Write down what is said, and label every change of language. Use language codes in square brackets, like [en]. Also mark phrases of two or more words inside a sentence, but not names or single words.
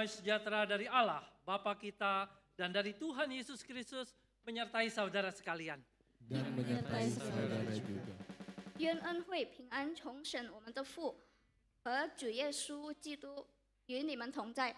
[id] sejahtera dari Allah, Bapa kita, dan dari Tuhan Yesus Kristus menyertai saudara sekalian. Dan menyertai saudara juga. [zh] 愿恩惠平安重审我们的父和主耶稣基督与你们同在。